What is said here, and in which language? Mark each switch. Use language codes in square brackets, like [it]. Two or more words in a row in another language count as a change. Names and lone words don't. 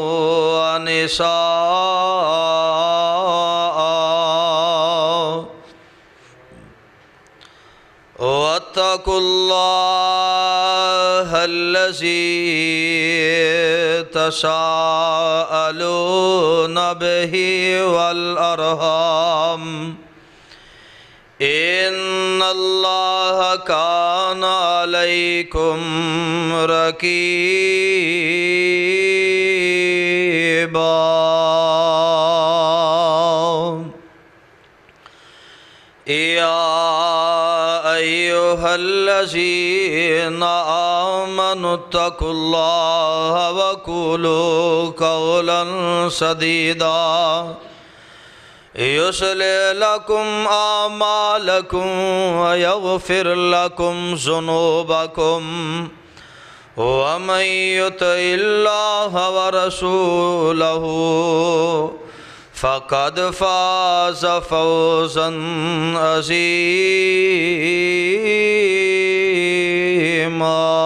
[ar] ونساء واتقوا الله الذي تساءلون به والأرحام ان اللہ کان علیکم رقیبا۔ یا ایہا الذین آمنوا اتقوا اللہ وقولوا قولا سدیدا یصلح لکم اعمالکم ویغفر لکم ذنوبکم ومن یطع اللہ ورسولہ فقد فاز فوزا عظیما۔